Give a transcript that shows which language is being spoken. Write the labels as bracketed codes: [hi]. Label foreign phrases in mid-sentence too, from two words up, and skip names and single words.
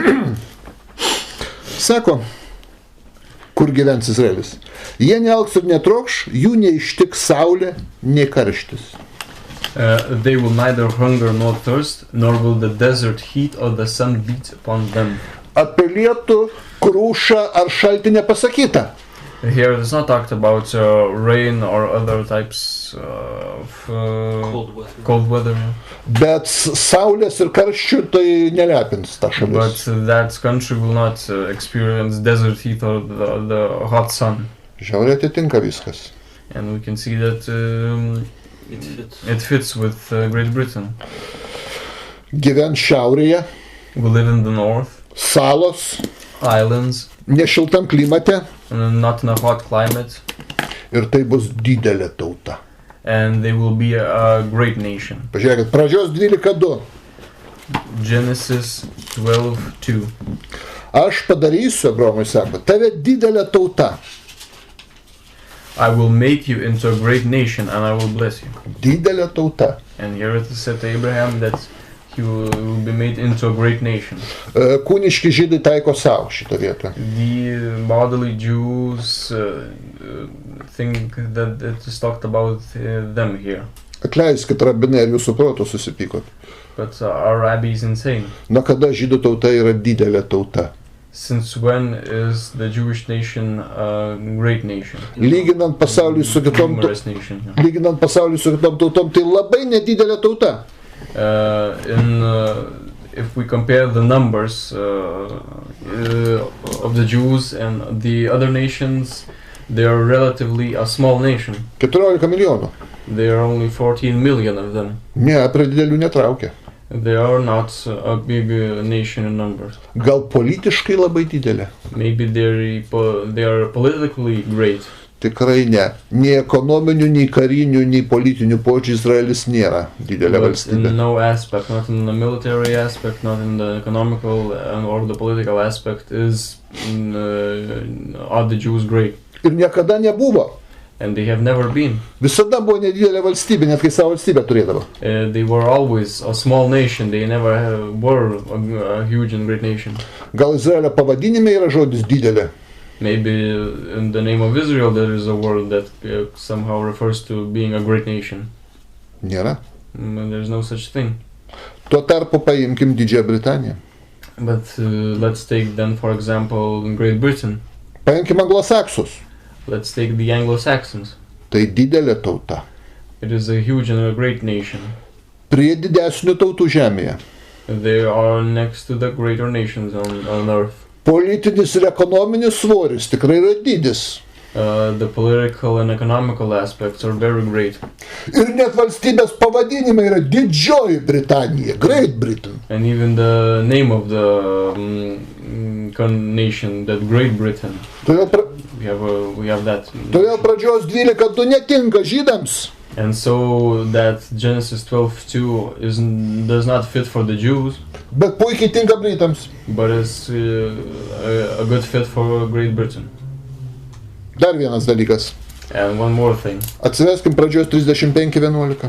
[lt] Sako, kur gyvens Izraelis. Jie neaugs ir netrokš, jų neištiks saulė, nei karštis. [en] They will neither hunger nor thirst, nor will the desert heat or the sun beat upon them. [lt] Apie lietų, krušą ar šaltį nepasakyta. [en] Here it is not talked about rain or other types of cold weather. [lt] Bet saulės ir karščių tai nelepins ta šalis. [en] But that country will not experience desert heat or the hot sun. [lt] Žiauriai atitinka viskas. [en] And we can see that it fits with Great Britain. [lt] Gyvens šiaurėje, [en] We live in the north, [lt] salos, [en] islands, [lt] nešiltam klimate [en] and not in a hot climate, [lt] ir tai bus didelė tauta. [en] and they will be a great nation. [lt] Pažiūrėkit, pradžios 12:2. [en] Genesis 12:2. [lt] Aš padarysiu, Abraomui sako, tave didelė tauta. [en] I will make you into a great nation and I will bless you. [lt] Didelė tauta. [en] And here it is said to Abraham that he will be made into a great nation. [lt] Kūniški žydai taiko savo šitą vietą. [en] The bodily Jews think that it is talked about them here. [lt] Atleiskit, rabinai, ar jūsų proto susipykot. [en] But our rabbi is insane. [lt] Nuo kada žydų tauta yra didelė tauta? [en] Since when is the Jewish nation a great nation? [lt] Lyginant pasaulį su kitom, [en] Numerous nation. [lt] lyginant pasaulį su kitom tautom, tai labai nedidelė tauta. [en] If we compare the numbers of the Jews and the other nations, they are relatively a small nation. [lt] 14 milijonų. [en] There are only 14 million of them. [lt] Ne, prie didelių netraukia. [en] They are not a big nation in numbers. [lt] Gal politiškai labai didelė? [en] Maybe they are politically great. [lt] Tikrai ne. Nei ekonominių, nei karinių, nei politinių požiūrį Izraelis nėra didelė [en] But [lt] valstybė. [en] in no aspect, not in the military aspect, not in the economical or the political aspect, are the Jews great. [lt] Ir niekada nebuvo. [en] And they have never been. [lt] Visada buvo nedidelė valstybė, net kai savo valstybę turėdavo. [en] They were always a small nation. They never were a huge and great nation. [lt] Gal Izraelio pavadinime yra žodis didelė? [en] Maybe in the name of Israel there is a word that somehow refers to being a great nation. [lt] Nėra. [en] There's no such thing. [lt] Tuo tarpu paimkim Didžiąją Britaniją. [en] But let's take then, for example, Great Britain. [lt] Paimkim anglosaksus. [en] Let's take the Anglo-Saxons. [lt] Tai didelė tauta. [en] It is a huge and a great nation. [lt] Prie didesnių tautų žemėje. [en] They are next to the greater nations on earth. [lt] Politinis ir ekonominis svoris tikrai yra didis. [en] The political and economical aspects are very great. [lt] Ir net valstybės pavadinimai yra Didžioji Britanija, [en] Great Britain. And even the name of the nation, that Great Britain. We have that. [lt] Todėl pradžios 12:2 netinka žydams. [en] And so that Genesis 12:2 does not fit for the Jews. [lt] Bet puikiai tinka Britams. [en] But it's a good fit for Great Britain. [lt] Dar vienas dalykas. [en] And one more thing. [lt] Atsiveskim pradžios 35:11.